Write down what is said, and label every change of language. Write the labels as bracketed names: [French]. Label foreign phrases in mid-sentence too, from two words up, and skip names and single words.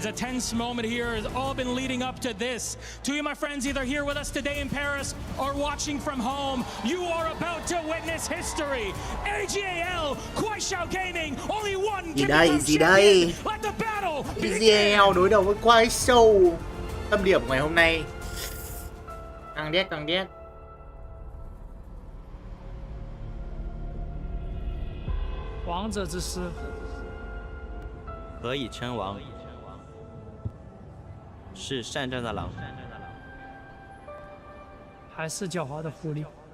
[English] A tense moment here has all been leading up to this. To you, my friends, either here with us today in Paris or watching from home, you are about to witness history. AG.AL, Kuaishou Gaming, only one can become champion. Let the battle begin. [Vietnamese] AG.AL đối đầu với Kuaishou. Tâm điểm ngày hôm nay càng đét càng đét. [Chinese] 王者之师。何以称王？是善战的狼，还是狡猾的狐狸？